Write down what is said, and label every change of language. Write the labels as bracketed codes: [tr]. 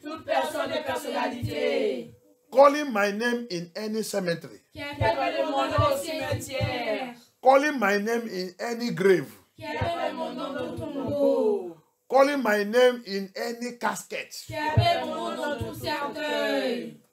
[fr] Toute personne et personnalité. [en] Calling my name in any cemetery. [fr] Qui appelle mon nom au cimetière. [en] Calling my name in any grave. [fr] Qui appelle mon nom au tombeau. [en] Calling my name in any casket. [fr] Qui appelle mon nom dans tout cercueil.